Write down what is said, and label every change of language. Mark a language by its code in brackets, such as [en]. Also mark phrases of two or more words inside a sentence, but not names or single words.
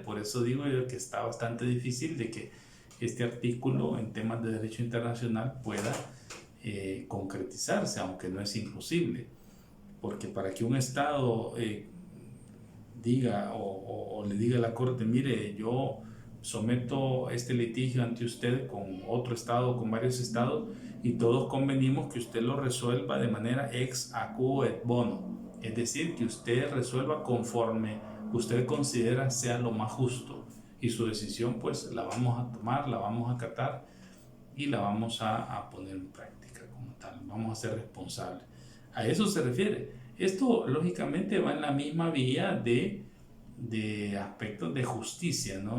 [es] Por eso digo yo que está bastante difícil de que este artículo en temas de derecho internacional pueda concretizarse, aunque no es imposible. Porque para que un estado diga o le diga a la corte, mire, yo someto este litigio ante usted con otro estado, con varios estados, y todos convenimos que usted lo resuelva de manera [la] ex aequo et bono, [es] es decir, que usted resuelva conforme usted considera sea lo más justo, y su decisión pues la vamos a tomar, la vamos a acatar y la vamos a poner en práctica como tal, vamos a ser responsables. A eso se refiere. Esto lógicamente va en la misma vía de aspectos de justicia, ¿no?